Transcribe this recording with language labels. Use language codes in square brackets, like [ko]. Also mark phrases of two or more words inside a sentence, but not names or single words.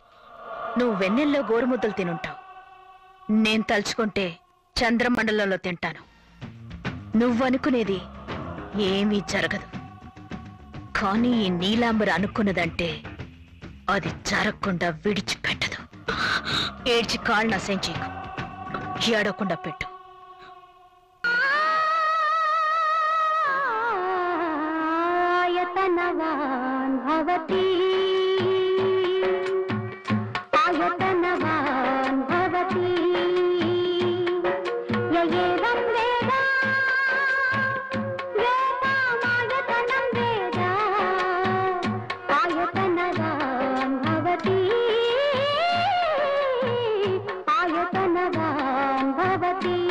[te] నువ్వు వెన్నెల్లో గోరుముద్దలు తినుంటావు. నేను తలుచుకుంటే చంద్రమండలంలో తింటాను. నువ్వనుకునేది ఏమీ జరగదు. కానీ ఈ నీలాంబర్ అనుకున్నదంటే అది జరగకుండా విడిచిపెట్టదు. ఏడ్చి కాళ్ళు నశించేకు, ఏడవకుండా పెట్టు. [sa] आयतनवान् भवति आयतनवान् भवति य एवं वेद वेदामायतनं वेद आयतनवान् भवति आयतनवान् भवति.